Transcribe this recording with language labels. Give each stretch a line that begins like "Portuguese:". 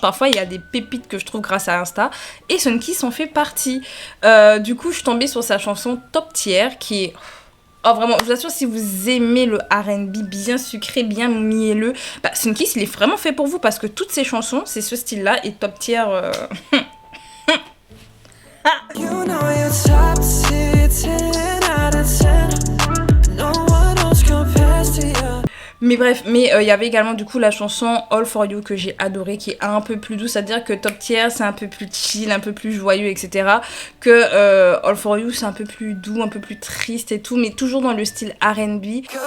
French: Parfois, il y a des pépites que je trouve grâce à Insta. Et Sunkiss en fait partie. Du coup, je suis tombée sur sa chanson Top Tier, qui est... Oh, vraiment, je vous assure, si vous aimez le R&B bien sucré, bien mielleux, Sunkiss, il est vraiment fait pour vous. Parce que toutes ses chansons, c'est ce style-là. Et Top Tier...
English: You know you're top tier, 10 out of 10. No one else compares to you.
French: Mais bref, il y avait également du coup la chanson All For You que j'ai adorée, qui est un peu plus douce, c'est-à-dire que Top Tier c'est un peu plus chill, un peu plus joyeux, etc. Que All For You c'est un peu plus doux, un peu plus triste et tout, mais toujours dans le style R&B.